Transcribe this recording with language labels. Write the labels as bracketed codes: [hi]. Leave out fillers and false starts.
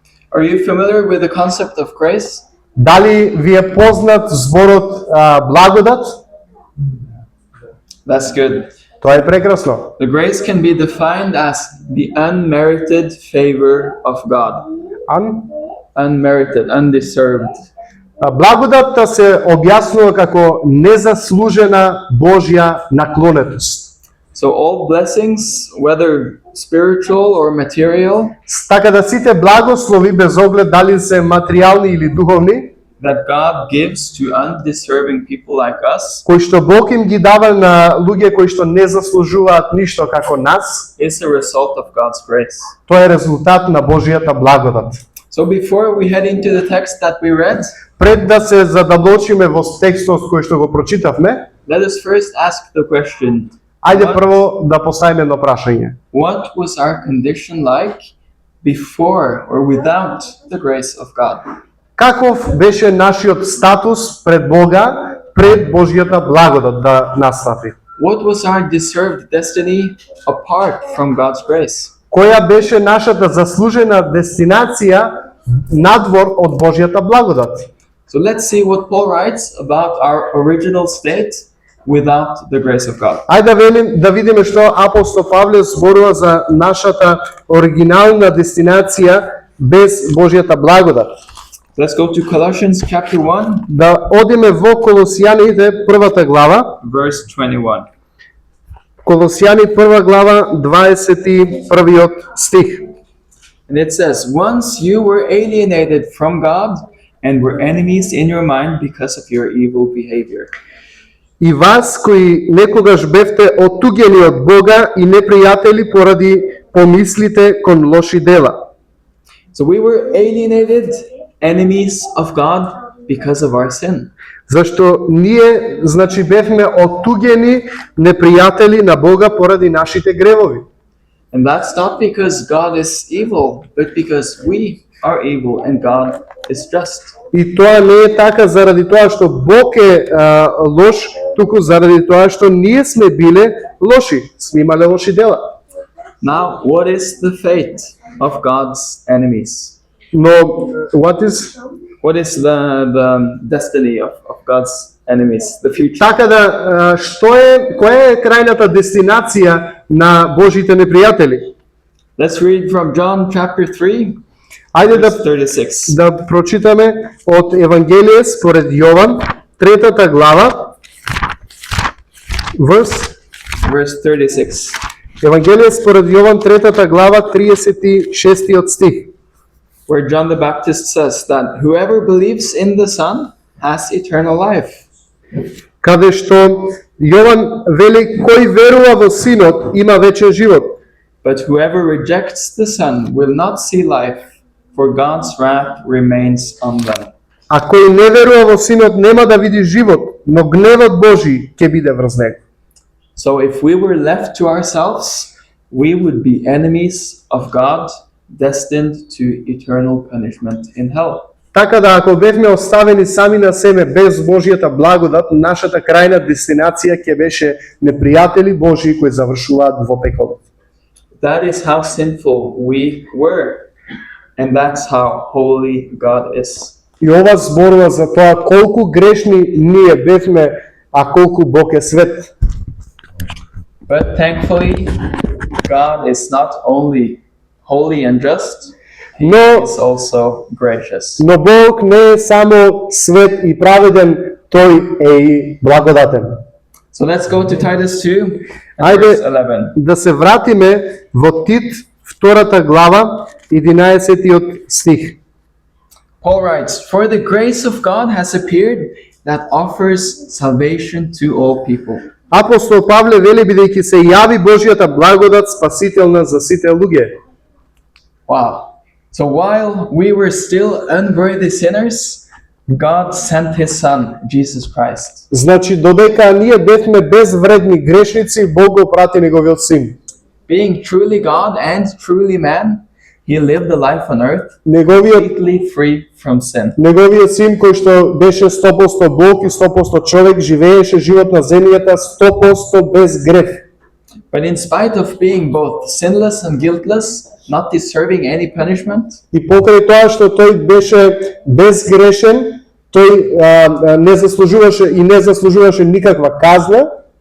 [en] Are you familiar with the concept of grace? [mk] Дали ви е познат зборот благодат? [en] That's good. [mk] Тоа е прекрасно. [en] The grace can be defined as the unmerited favor of God. Unmerited, undeserved. [mk] Благодатта се објаснува како незаслужена Божја наклонетост. [en] So all blessings, whether spiritual or material, [mk] Така да сите благослови без оглед дали се материјални или духовни, [en] that God gives to undeserving people like us, [mk] кои што Бог им ги дава на луѓе кои што не заслужуваат ништо како нас, [en] is a result of God's grace. [mk] тоа е резултат на Божјата благодат. [en] So before we head into the text that we read, [mk] Пред да се задаблочиме во текстот кој што го прочитавме, [en] let us first ask the question, [mk] ајде прво да поставиме едно прашање. [en] what was our condition like before or without the grace of God? [mk] Каков беше нашиот статус пред Бога, пред Божјата благодат да настапи? [en] What was our deserved destiny apart from God's grace? [mk] Која беше нашата заслужена дестинација надвор од Божјата благодат? [en] So let's see what Paul writes about our original state without the grace of God. [mk] Ајде да видиме што апостол Павле зборува за нашата оригинална дестинација без Божјата благодат. [en] Let's go to Colossians chapter 1, [mk] Да одиме во Колосијаните првата глава, [en] verse 21. [mk] Колосијани прва глава 21 стих. [en] And it says, once you were alienated from God and were enemies in your mind because of your evil behavior. [mk] И вас кои некогаш бевте оттуѓени од Бога и непријатели поради помислите кон лоши дела. [en] So we were alienated, enemies of God because of our sin. [mk] Зашто ние, значи, бевме оттуѓени непријатели на Бога поради нашите гревови. [en] And that's not because God is evil, but because we are evil and God is just. [mk] И тоа не е така заради тоа што Бог е лош, туку заради тоа што ние сме биле лоши, сме имале лоши дела. [en] Now, what is the fate of God's enemies? Но what is What is the destiny of God's enemies, the future? [mk] така да која е крајната дестинација на Божите непријатели? [en] Let's read from John chapter 3, [mk] Ајде [en] verse 36. [mk] да прочитаме од Евангелие според Јован, третата глава, [en] Verse 36. [mk] Евангелие според Јован, третата глава, 36 стих, [en] Where John the Baptist says that whoever believes in the Son has eternal life. [mk] каде што Јован вели кој верува во Синот има вечен живот, [en] But whoever rejects the Son will not see life, for God's wrath remains on them. [mk] а кој не верува во Синот нема да види живот, но гневот Божи ќе биде врз него. [en] So if we were left to ourselves, we would be enemies of God, destined to eternal punishment in hell. [mk] Така да ако бевме оставени сами на себе без Божјата благодат, нашата крајна дестинација ќе беше непријатели Божји кои завршуваат во пеколот. [en] That is how sinful we were, and that's how holy God is. [mk] И ова зборува за тоа колку грешни ние бевме, а колку Бог е свет. [en] But thankfully, God is not only holy and just, He [mk] Но [en] is also gracious. [mk] Но Бог не е само свет и праведен, тој е и благодатен. [en] So let's go to Titus 2 and [mk] Ајде [en] verse 11. [mk] да се вратиме во Тит, втората глава, 11 стих. [en] Paul writes, "For the grace of God has appeared that offers salvation to all people." [mk] Апостол Павле вели, бидејќи се јави Божјата благодат спасителна за сите луѓе. [en] Wow. So while we were still unworthy sinners, God sent His Son, Jesus Christ. [mk] Значи, додека ние бевме безвредни грешници, Бог го прати неговиот син. [en] Being truly God and truly man, He lived a life on earth [mk] Неговиот [en] completely free from sin. [mk] Неговиот син, кој што беше 100% Бог и 100% човек, живееше живот на земјата 100% без грев. [en] But in spite of being both sinless and guiltless, not deserving any punishment, [mk] И покрај тоа што тој беше безгрешен, тој не заслужуваше никаква казна,